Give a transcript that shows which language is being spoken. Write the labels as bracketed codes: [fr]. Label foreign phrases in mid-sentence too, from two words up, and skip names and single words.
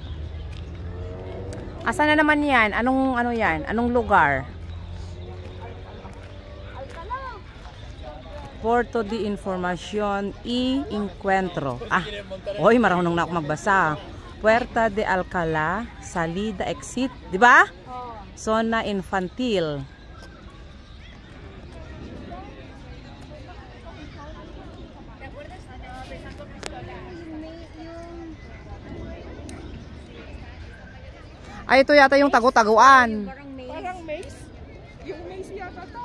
[tl] Asa na naman yan? Anong yan? Anong lugar? [es] Puerto de Información y Encuentro. [tl] Oy, marunong na ako magbasa. [es] Puerta de Alcalá, salida, [en] exit. [tl] Di ba? [es] Zona infantil. [tl] Ay, ito yata yung tagu-taguan. Parang maze. Parang maze. Yung maze yata to.